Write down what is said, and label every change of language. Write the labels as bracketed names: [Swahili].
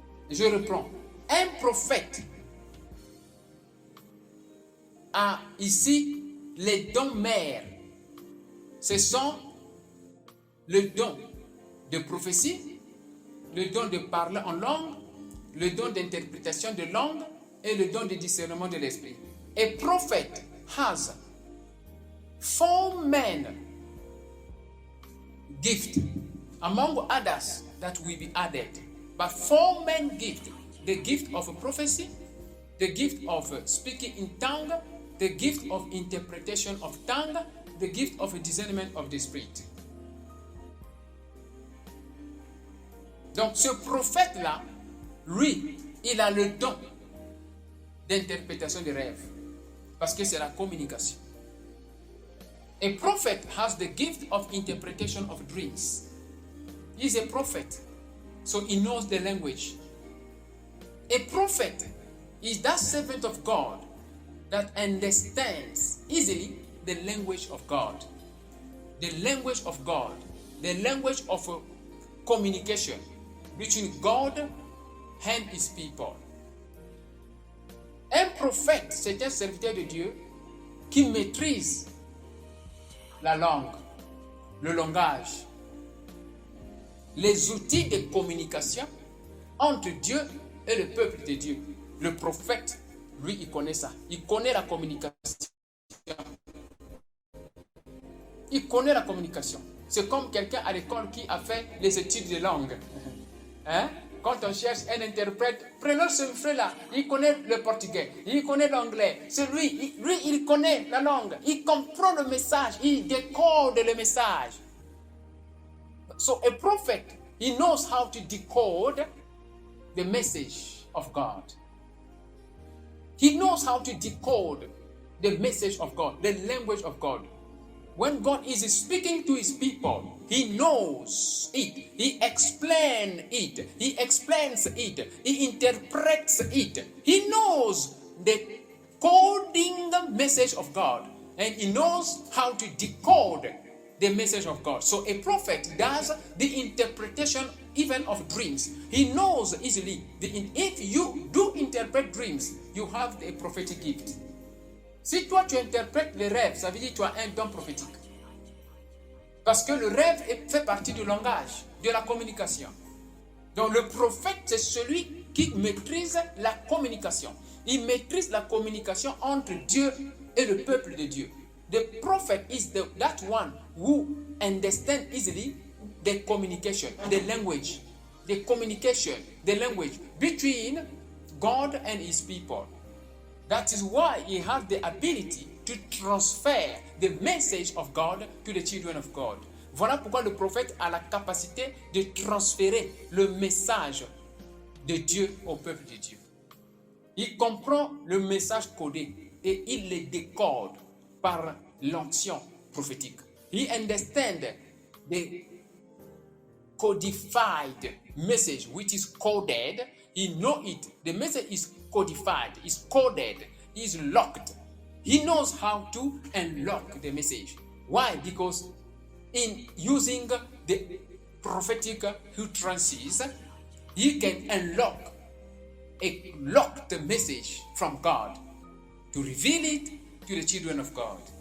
[French] Je reprends. Un prophète a ici les dons mères. Ce sont le don de prophétie, le don de parler en langue, le don d'interprétation de langue et le don de discernement de l'esprit. [English] A prophet has 4 main gift among others that will be added, but 4 main gift: the gift of prophecy, the gift of speaking in tongue, the gift of interpretation of tongue, the gift of discernment of the spirit. [French] Donc ce prophète-là, lui, il a le don d'interprétation des rêves, parce que c'est la communication. [English] A prophet has the gift of interpretation of dreams. He's a prophet, so he knows the language. A prophet is that servant of God that understands easily the language of God. The language of God. The language of communication between God and his people. [French] Un prophète, c'est un serviteur de Dieu qui maîtrise la langue, le langage, les outils de communication entre Dieu et le peuple de Dieu. Le prophète, lui, il connaît ça. Il connaît la communication. Il connaît la communication. C'est comme quelqu'un à l'école qui a fait les études de langue. Hein? Quand on cherche un interprète, prenons ce frère-là, il connaît le portugais, il connaît l'anglais. C'est lui, il connaît la langue, il comprend le message, il décode le message. [English] So a prophet, he knows how to decode the message of God. He knows how to decode the message of God, the language of God. When God is speaking to his people, he knows it. He explains it. He explains it. He interprets it. He knows the coding message of God. And he knows how to decode the message of God. So a prophet does the interpretation even of dreams. He knows easily. If you do interpret dreams, you have a prophetic gift. [French] Si toi tu interprètes les rêves, ça veut dire que tu as un don prophétique. Parce que le rêve fait partie du langage, de la communication. Donc le prophète, c'est celui qui maîtrise la communication. Il maîtrise la communication entre Dieu et le peuple de Dieu. [English] The prophet is that one who understands easily the communication, the language, the communication, the language between God and his people. That is why he has the ability to transfer the message of God to the children of God. [French] Voilà pourquoi le prophète a la capacité de transférer le message de Dieu au peuple de Dieu. Il comprend le message codé et il le décode par l'onction prophétique. [English] He understands the codified message which is coded. He knows it. The message is codified, is coded, is locked. He knows how to unlock the message. Why? Because in using the prophetic utterances, he can unlock a locked message from God to reveal it to the children of God.